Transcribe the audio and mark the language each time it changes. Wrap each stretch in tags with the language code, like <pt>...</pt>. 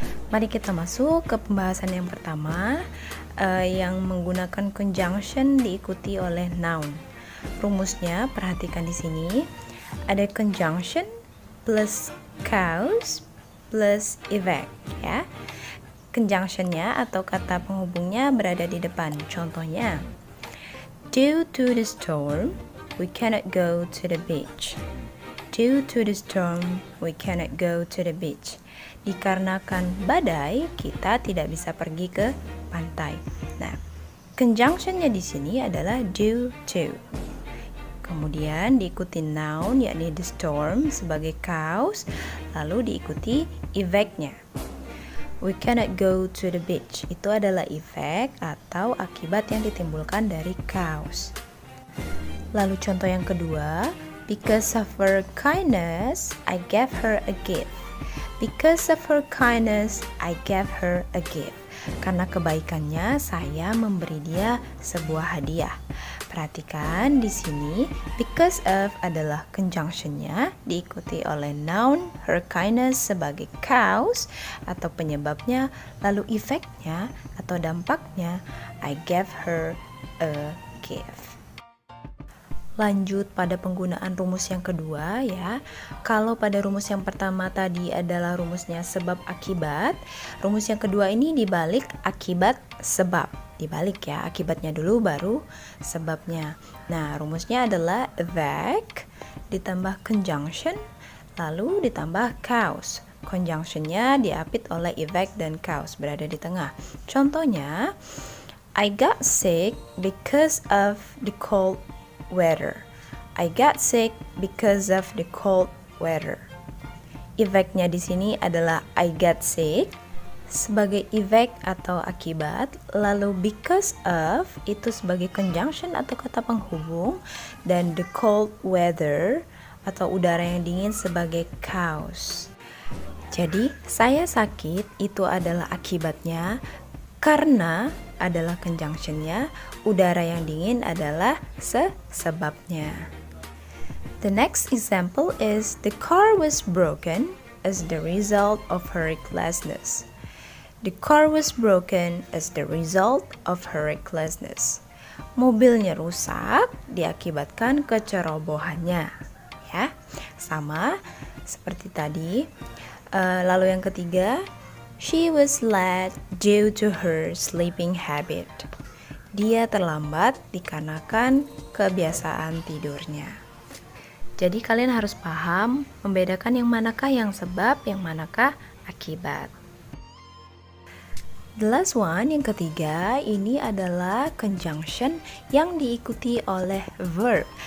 <id>Mari kita masuk ke pembahasan yang pertama yang menggunakan conjunction diikuti oleh noun. Rumusnya perhatikan di sini ada conjunction plus cause plus effect ya. Conjunctionnya atau kata penghubungnya berada di depan. Contohnya,</id> <en>due to the storm, we cannot go to the beach. Due to the storm, we cannot go to the beach.</en> <id>Dikarenakan badai, kita tidak bisa pergi ke pantai. Nah, conjunctionnya di sini adalah due to. Kemudian diikuti noun, yakni</id> <en>the storm</en> <id>sebagai cause, lalu diikuti effect-nya.</id> <en>We cannot go to the beach.</en> <id>Itu adalah effect atau akibat yang ditimbulkan dari cause. Lalu contoh yang kedua,</id> <en>because of her kindness, I gave her a gift. Because of her kindness, I gave her a gift.</en> <id>Karena kebaikannya, saya memberi dia sebuah hadiah. Perhatikan di sini, because of adalah conjunctionnya, diikuti oleh noun,</id> <en>her kindness</en> <id>sebagai cause atau penyebabnya, lalu effect-nya atau dampaknya,</id> <en>I gave her a gift.</en> <id>Lanjut pada penggunaan rumus yang kedua ya. Kalau pada rumus yang pertama tadi adalah rumusnya sebab akibat, rumus yang kedua ini dibalik akibat sebab. Dibalik ya, akibatnya dulu baru sebabnya. Nah, rumusnya adalah effect ditambah conjunction lalu ditambah cause. Conjunctionnya diapit oleh effect dan cause, berada di tengah.</id> <en>Contohnya, I got sick because of the cold weather. I got sick because of the cold weather.</en> <id>Efeknya di sini adalah</id> <en>I got sick</en> <id>sebagai efek atau akibat, lalu</id> <en>because of</en> <id>itu sebagai conjunction atau kata penghubung, dan</id> <en>the cold weather</en> <id>atau udara yang dingin sebagai cause. Jadi saya sakit itu adalah akibatnya, karena adalah conjunctionnya, udara yang dingin adalah sebabnya.</id> <en>The next example is the car was broken as the result of her recklessness. The car was broken as the result of her recklessness.</en> <id>Mobilnya rusak diakibatkan kecerobohannya. Ya, sama seperti tadi. Lalu yang ketiga,</id> <en>she was late due to her sleeping habit.</en> <id>Dia terlambat dikarenakan kebiasaan tidurnya. Jadi kalian harus paham membedakan yang manakah yang sebab, yang manakah akibat.</id> <en>The last one,</en> <id>yang ketiga, ini adalah conjunction yang diikuti oleh verb.</id>